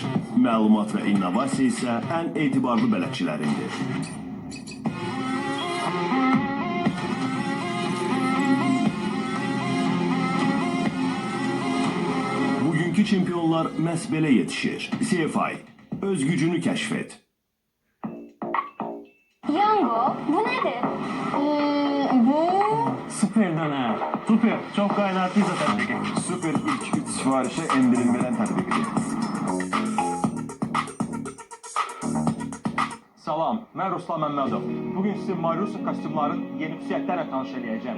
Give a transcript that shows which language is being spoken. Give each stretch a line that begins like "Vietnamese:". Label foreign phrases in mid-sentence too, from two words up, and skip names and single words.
Azerbaijani: Məlumat və innovasiya isə ən etibarlı bələdçilərindir. Bugünkü çempionlar məhz belə yetişir. CFI, öz gücünü kəşf et. Yango,
Turkish: bu nedir? Bu... Süper döner. Süper. Çok kaynattıysa tebrik ederim. Süper ilk 3 sifarişe endirilmeden tebrik ederim.
Azerbaijani: Salam, mən Ruslan Məmmədov. Bugün sizi Marusa kostyumların yeni xüsusiyyətlərlə tanış edəcəm.